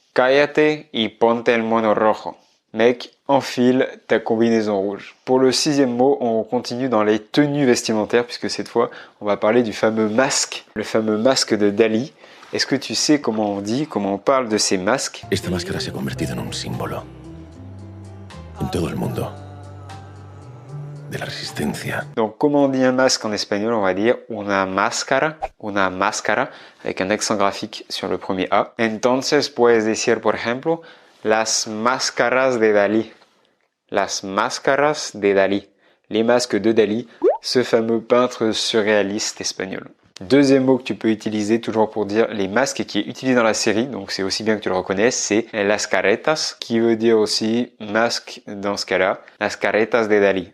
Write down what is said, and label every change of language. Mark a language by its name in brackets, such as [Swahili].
[Spanish] Cállate y ponte el mono rojo. » [French] Mec, enfile ta combinaison rouge. Pour le sixième mot, on continue dans les tenues vestimentaires puisque cette fois, on va parler du fameux masque, le fameux masque de Dalí. Est-ce que tu sais comment on dit, comment on parle de ces masques? [Spanish] Esta máscara se ha convertido en un símbolo en todo el mundo de la resistencia. [French] Donc, comment on dit un masque en espagnol? On va dire una máscara, avec un accent graphique sur le premier A. [Spanish] Entonces, puedes decir, por ejemplo, las máscaras de Dalí. Las máscaras de Dalí. [French] Les masques de Dalí, ce fameux peintre surréaliste espagnol. Deuxième mot que tu peux utiliser toujours pour dire les masques et qui est utilisé dans la série, donc c'est aussi bien que tu le reconnaisses, c'est las caretas, qui veut dire aussi masque dans ce cas-là, [Spanish] las caretas de Dalí.